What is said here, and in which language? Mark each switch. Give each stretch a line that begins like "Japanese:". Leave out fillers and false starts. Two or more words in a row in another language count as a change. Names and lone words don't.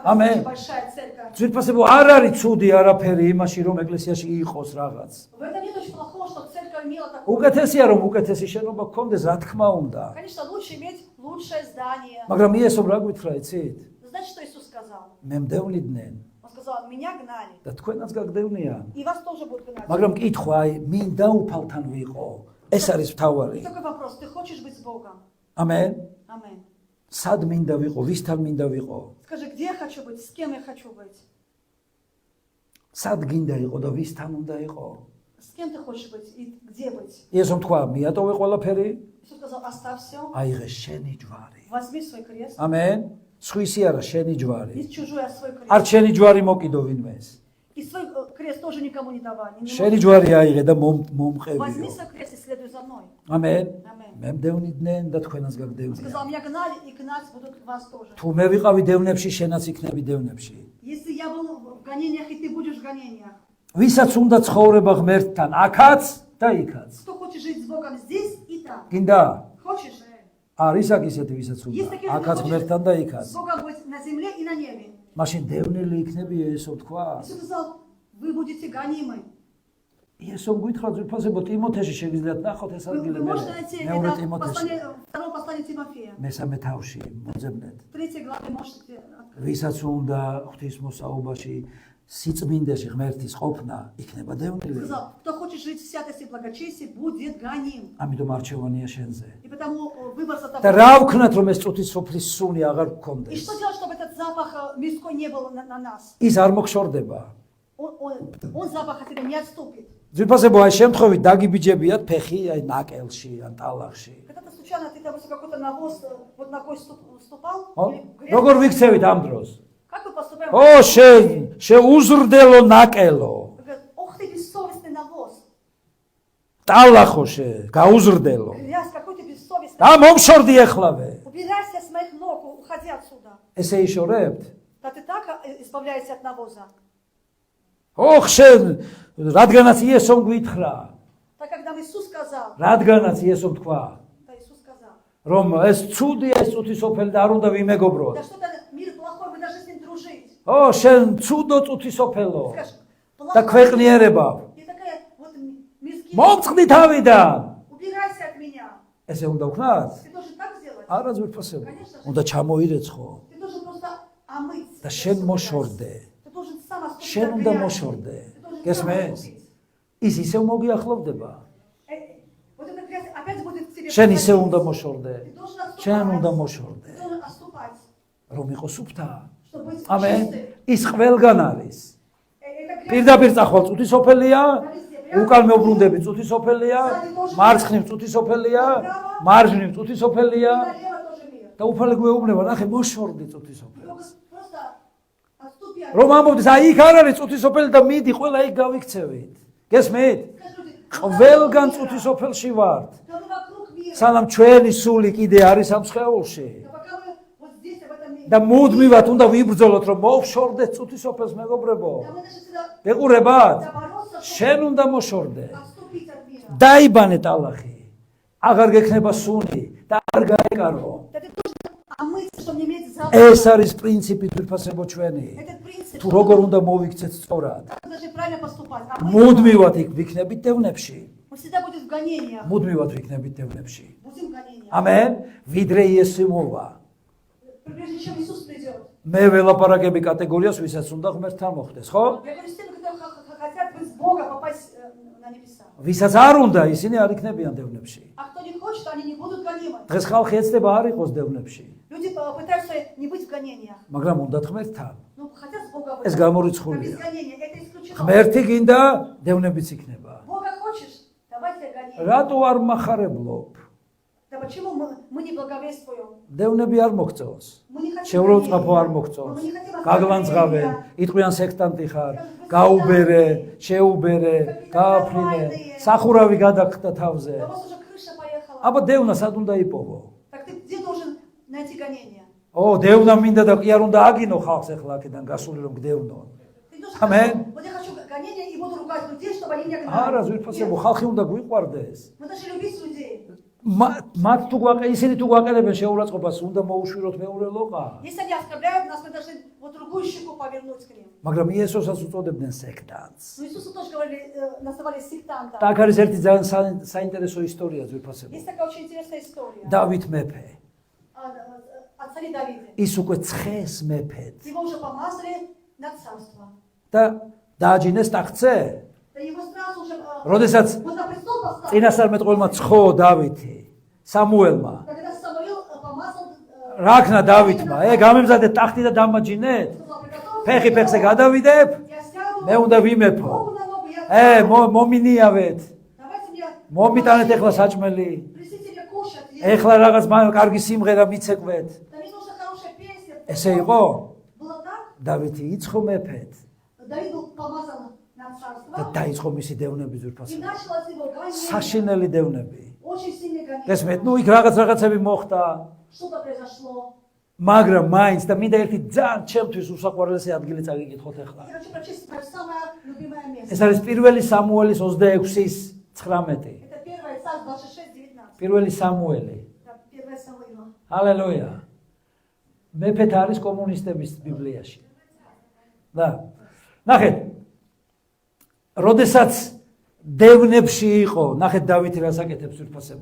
Georgian: Amen.
Russian: очень большая церковь.
Georgian: ძვირფასებო, არ არის ცუდი არაფერი იმაში, რომ ეკლესიაში იყოს რაღაც.
Russian: В этом нет очень плохого, что церковь имела такое.
Georgian: უკეთესია, რომ უკეთესი შენობა გქონდეს, რა თქმა უნდა.
Russian: Конечно, лучше иметь лучшее здание.
Georgian: მაგრამ იესომ რა გვითხრა, იცით?
Russian: Знаете, что Иисус сказал?
Georgian: მე მდევნიდნენ.
Russian: Он сказал, сказал, меня гнали,
Georgian: და თქვენაც გაგდევნიან.
Russian: и вас тоже будут гнать.
Georgian: მაგრამ კითხვა აი მინდა უფალთან ვიყო. ეს არის მთავარი.
Russian: Такой вопрос, ты хочешь быть с Богом?
Georgian: ამენ.
Russian: Аминь.
Georgian: სად მინდა ვიყო, ვისთან მინდა ვიყო?
Russian: Скажи, где я хочу быть, с кем я хочу быть?
Georgian: სად გინდა იყო და ვისთან უნდა იყო?
Russian: С кем ты хочешь быть и где быть?
Georgian: იესომ თქვა, მიატოვე ყველაფერი,
Russian: Иисус сказал, оставь все,
Georgian: აიღე შენი ჯვარი.
Russian: возьми свой крест,
Georgian: ამენ. სხვისი არა, შენი ჯვარი.
Russian: не чужой, а свой
Georgian: არ
Russian: крест.
Georgian: შენი ჯვარი მოკიდო ვინმეს.
Russian: И свой крест тоже никому не давали. Не
Georgian: შენი
Russian: можешь-
Georgian: ჯვარი აიღე და
Russian: Возьми
Georgian: მომყევიო.
Russian: свой крест и следуй за мной.
Georgian: ამენ.
Russian: Аминь.
Georgian: მე მდევნიდნენ და თქვენაც
Russian: Он
Georgian: გაგდევნია.
Russian: сказал, меня гнали и гнать будут вас тоже.
Georgian: თუ მე ვიყავი დევნებში, შენაც იქნები დევნებში.
Russian: Если я был в гонениях, и ты будешь в гонениях,
Georgian: ვისაც უნდა ცხოვრება ღმერთთან, აქაც და იქაც.
Russian: кто хочет жить с Богом здесь и там?
Georgian: გინდა?
Russian: Хочешь?
Georgian: არის აქ ისეთი ვისაც უნდა.
Russian: Есть такие,
Georgian: აქაც
Russian: кто
Georgian: ღმერთთან და იქაც.
Russian: хочет с Богом быть на земле и на небе.
Georgian: მაშინ დევნილი იქნები ესო თქვა.
Russian: Иисус сказал, вы будете гонимы.
Georgian: ესო გითხრა ძვირფასებო ტიმოთეში შეგიძლიათ ნახოთ ეს
Russian: Вы
Georgian: ადგილი
Russian: можете найти
Georgian: მეორე
Russian: это
Georgian: ტიმოთეში.
Russian: второе послание Тимофея.
Georgian: მესამე თავში მოძებნეთ.
Russian: 3 главе можете открыть.
Georgian: ვისაც უნდა ღვთისმოსაუბაში სიწმინდეში ღმერთის ყოფნა იქნება დევნილი.
Russian: Сказал, кто хочет жить в святости и благочестии, будет гоним.
Georgian: ამიტომ არჩევანია შენზე.
Russian: И потому выбор за
Georgian: და
Russian: тобой.
Georgian: რა ვქნათ რომ ეს წუთის სოფლის სუნი აღარ
Russian: И
Georgian: გქონდეს?
Russian: что делать, чтобы этот запах мирской не был на нас?
Georgian: ის არ მოხშორდება.
Russian: Он запах от тебя не отступит.
Georgian: ძვირფასებო აი შემთხვევით დაგიბიჯებიათ ფეხი აი ნაკელში ან ტალახში.
Russian: Когда-то случайно ты, допустим, какой-то навоз вот ногой ступал,
Georgian: ო
Russian: или грязь.
Georgian: როგორ ვიქცევით ამ დროს?
Russian: Как вы поступаете?
Georgian: ო შეუზრდელო ნაკელო.
Russian: Говорят, ох ты бессовестный навоз.
Georgian: ტალახო გაუზრდელო.
Russian: Грязь, какой ты бессовестный.
Georgian: და მომშორდი ეხლავე.
Russian: Убирайся с моих ног, уходи отсюда.
Georgian: ესე იშორებთ?
Russian: Да ты так избавляешься от навоза.
Georgian: ოხ შენ რადგანაც იესომ გვითხრა,
Russian: Так как нам Иисус сказал,
Georgian: რადგანაც იესომ თქვა,
Russian: да Иисус сказал,
Georgian: რომ ეს ცუდია ეს წუთისოფელი და არ უნდა ვიმეგობროთ.
Russian: да что-то мир плохой, вы должны с ним дружить.
Georgian: ო შენ ცუდო წუთისოფელო
Russian: Скажешь,
Georgian: და
Russian: плохой.
Georgian: ქვეყნიერება.
Russian: И такая вот мирский.
Georgian: მომწყდი თავიდან.
Russian: Убирайся от меня.
Georgian: ესე უნდა ვქნათ?
Russian: Ты должен так сделать.
Georgian: არა ძვირფასებო. უნდა ჩამოირეცხო
Russian: Ты должен просто омыть.
Georgian: და შენ მოშორდე.
Russian: Ты должен сам оступить.
Georgian: შენ
Russian: от
Georgian: უნდა
Russian: грязи.
Georgian: მოშორდე.
Russian: Ты должен сам
Georgian: გესმის?
Russian: оступить.
Georgian: ის ისევ მოგიახლოვდება.
Russian: Вот эта грязь опять будет к тебе.
Georgian: შენ ისევ
Russian: подходить.
Georgian: უნდა მოშორდე.
Russian: Ты должен оступать.
Georgian: შენ უნდა მოშორდე.
Russian: Ты должен оступать,
Georgian: რომ იყოს უფთა.
Russian: чтобы быть
Georgian: ამენ.
Russian: чистым.
Georgian: ის ყველგან არის.
Russian: Эта грязь
Georgian: პირდაპირ წახვალ წუთისოფელია, უკან მეუბრუნდები წუთისოფელია, მარცხნივ წუთისოფელია, მარჯვნივ წუთისოფელია
Russian: налево тоже мир.
Georgian: და უფალი გვეუბნება, ნახე, მოშორდი წუთისოფელს.
Russian: Просто отступи от
Georgian: რომ ამბობდეს, აი იქ არ არის წუთისოფელი და მიდი, ყველა იქ გავიქცევით. გესმით?
Russian: Скажи,
Georgian: ყველგან წუთისოფელში ვართ.
Russian: да мы вокруг мира.
Georgian: სანამ ჩვენი სული კიდე არის ამ სხეულში.
Russian: Да пока мы вот здесь, в этом мире.
Georgian: და მუდმივად უნდა ვიბრძოლოთ, რომ მოვშორდეთ წუთისოფელს, მეგობრებო.
Russian: Да мы должны всегда
Georgian: გეყურებათ?
Russian: бороться,
Georgian: შენ უნდა მოშორდე.
Russian: отступить от мира.
Georgian: დაიბანე ტალახი. აღარ გექნება სუნი და არ გაეკარო.
Russian: Да ты должен омыться, чтобы не иметь запах.
Georgian: ეს არის პრინციპი თვითფასებო ჩვენი.
Russian: Этот принцип,
Georgian: თუ
Russian: что
Georgian: როგორ უნდა მოვიქცეთ სწორად.
Russian: мы должны правильно поступать. А мы
Georgian: მუდმივად იქ ვიქნებით დევნებში.
Russian: всегда будем в гонениях.
Georgian: მუდმივად ვიქნებით დევნებში.
Russian: Будем в гонениях.
Georgian: ამენ. ვიდრე იესო მოვა.
Russian: Прежде чем Иисус придет.
Georgian: მე ველაპარაკები კატეგორიას, ვისაც უნდა ღმერთთან მოხდეს, ხო?
Russian: Я говорю с теми, которые хотят быть с Бога, попасть на небеса.
Georgian: ვისაც არ უნდა, ისინი არ იქნებიან დევნებში.
Russian: А кто не хочет, они не будут гонимы.
Georgian: დღეს ხალხი ეცდება არ იყოს დევნებში,
Russian: Люди пытаются не быть в гонениях.
Georgian: მაგრამ უნდათ ღმერთთან.
Russian: Ну, хотят с Бога быть.
Georgian: ეს
Russian: А без
Georgian: გამორიცხულია.
Russian: гонения это исключено.
Georgian: ღმერთი გინდა, დევნებიც იქნება.
Russian: Бога хочешь? Давайте гонения.
Georgian: რატო არ მახარებლობ?
Russian: Да почему мы не благовествуем?
Georgian: დევნები არ მოგწევს.
Russian: Мы не хотим
Georgian: შეუროწყოფო არ
Russian: гонения.
Georgian: მოგწევს.
Russian: Мы не хотим
Georgian: გაგლანძღავე,
Russian: оскорбления.
Georgian: იტყვიან სექტანტი ხარ, გაუბერე, შეუბერე, გააფრინე, სახურავი გადაგხდა თავზე.
Russian: Да у вас уже крыша поехала.
Georgian: აბა დევნა სად უნდა იპოვო?
Russian: Так ты где должен найти гонения?
Georgian: ო, დევნა მინდა და კი არ უნდა აგინო ხალხს ახლა აქედან გასული რომ გდევნო.
Russian: Ты должен Аминь. сказать, вот я хочу гонения и буду ругать людей, чтобы они меня
Georgian: არა,
Russian: гнали.
Georgian: ზვირფასებო,
Russian: Нет.
Georgian: ხალხი უნდა გვიყვარდეს.
Russian: Мы должны любить людей.
Georgian: მათ თუ ისინი თუ გვაყენებენ შეურაცხყოფას, უნდა მოუშვიროთ მეორე ლოყა.
Russian: Если они оскорбляют нас, мы должны вот другую щеку повернуть к ним.
Georgian: მაგრამ იესოსაც уწოდებდნენ სექტანტს.
Russian: Но Иисусу тоже говорили, называли сектантом.
Georgian: და აქ არის ერთი ძალიან საინტერესო ისტორია ზვირფასებო.
Russian: Есть такая очень интересная история.
Georgian: დავით მეფე.
Russian: О царе Давиде.
Georgian: ის უკვე ცხეს მეფედ.
Russian: Его уже помазали на царство.
Georgian: და დააჯინეს ტახტზე.
Russian: Да его сразу же
Georgian: როდესაც
Russian: вот на престол поставили.
Georgian: წინასწარმეტყველმა ცხო დავითი სამუელმა
Russian: Когда Самуил помазал,
Georgian: რა ქნა დავითმა გამემზადე ტახტი და დამაჯინეთ
Russian: сказал, приготовь,
Georgian: ფეხი ფეხზე გადავიდებ
Russian: я сяду,
Georgian: მე უნდა ვიმეფო
Russian: ногу на ногу, я
Georgian: მომინიავეთ
Russian: давайте мне,
Georgian: მომიტანეთ ეხლა საჭმელი
Russian: принесите мне кушать,
Georgian: ეხლა რაღაც კარგი სიმღერა მიცეკვეთ
Russian: да мне нужна хорошая песня.
Georgian: ესე იყო
Russian: Было так,
Georgian: დავითი იცხო მეფედ
Russian: Давид был помазан на
Georgian: და
Russian: царство,
Georgian: დაიწყო მისი დევნები
Russian: и
Georgian: ზურფასი
Russian: началось его гонение,
Georgian: საშინელი დევნები
Russian: очень сильный гонение.
Georgian: ესმეთ ნუ იქ რაღაცები მოხდა
Russian: Что-то произошло.
Georgian: მაგრამ მაინც და მინდა ერთი ძალიან ჩემთვის უსაყვარლესი ადგილი წაგიკითხოთ ახლა.
Russian: Я хочу прочесть мое самое любимое место.
Georgian: ეს არის პირველი სამუელის 26-ის 19.
Russian: Это 1 Царь 26:19.
Georgian: პირველი სამუელი.
Russian: Это 1 Самуила.
Georgian: ჰალელუია. მეფეთ არის კომუნისტების ბიბლიაში. და ნახეთ. როდესაც დევნებში იყო, ნახეთ დავითი რას აკეთებს ვირფასებო.